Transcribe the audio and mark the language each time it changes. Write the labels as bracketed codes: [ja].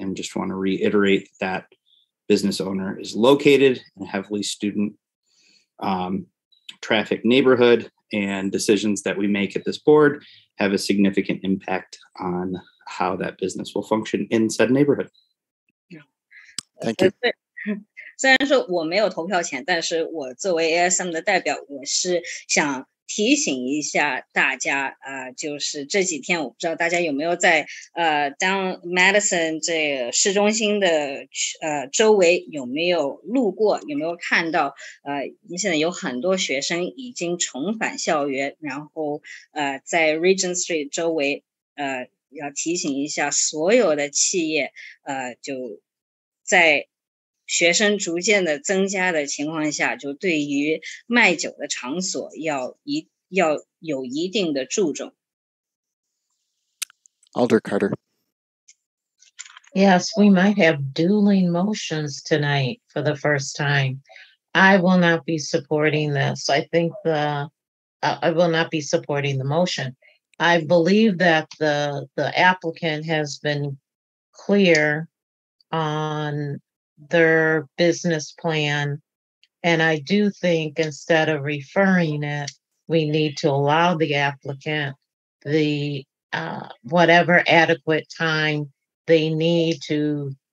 [en] And just want to reiterate that business owner is located in a heavily student traffic neighborhood, and decisions that we make at this board have a significant impact on how that business will function in said neighborhood. Thank you. [zh] 虽然说我没有投票权，但是我作为 ASM 的代表，我是想提醒一下大家，就是这几天我不知道大家有没有在down Madison 这个市中心的周围有没有路过，有没有看到现在有很多学生已经重返校园，然后在 Regent Street 周围要提醒一下所有的企业就在学生逐渐的增加的情况下，就对于卖酒的场所要有一定的注重。 [en] Alder Carter. Yes, we might have dueling motions tonight for the first time. I will not be supporting this. I think I will not be supporting the motion. I believe that the applicant has been clear on their business plan, and I do think instead of referring it, we need to allow the applicant the whatever adequate time they need to